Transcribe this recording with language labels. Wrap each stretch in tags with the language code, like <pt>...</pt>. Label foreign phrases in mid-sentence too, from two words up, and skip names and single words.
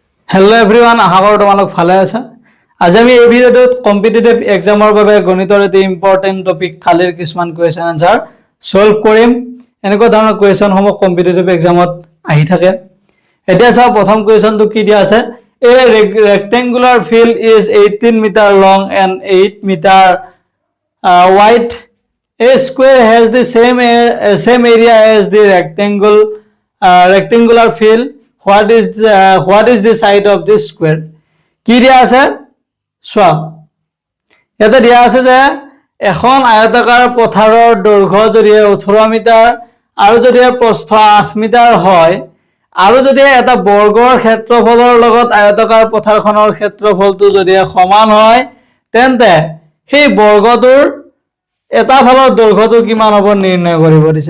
<en>hello everyone</en> <as>আশা কৰো তোমাৰা ভালে আছা। आज आमी এই ভিডিওত</as> <en>competitive examৰ</en> <as>বাবে গণিতৰ এটি</as> <en>important topic</en> <as>খালিৰ কিছুমান</as> <en>question answer</en> <as>সলভ কৰিম। এনেকুৱা ধৰণৰ কোৱেশ্চন সমূহ</as> <en>competitive examত</en> <as>আহি থাকে। এতিয়া চাও প্ৰথম কোৱেশ্চনটো কি দিয়া আছে,</as> <en>a rectangular field is 18 meter long and 8 meter wide. A square has the same area as the rectangular field. What is the side of this square?</en> <as>কি দিয়া আছে চোৱা, ইয়াতে দিয়া আছে যে এখন আয়তাকাৰ পথাৰৰ দৈৰ্ঘ্য যদি 18 মিটাৰ আৰু যদি প্ৰস্থ 8 মিটাৰ হয় আৰু যদি এটা বৰ্গৰ ক্ষেত্ৰফলৰ লগত আয়তাকাৰ পথাৰখনৰ ক্ষেত্ৰফলটো যদি সমান হয় তেন্তে সেই বৰ্গটোৰ এটা ফালৰ দৈৰ্ঘ্যটো কিমান হ'ব নিৰ্ণয় কৰিব দিছে।</as>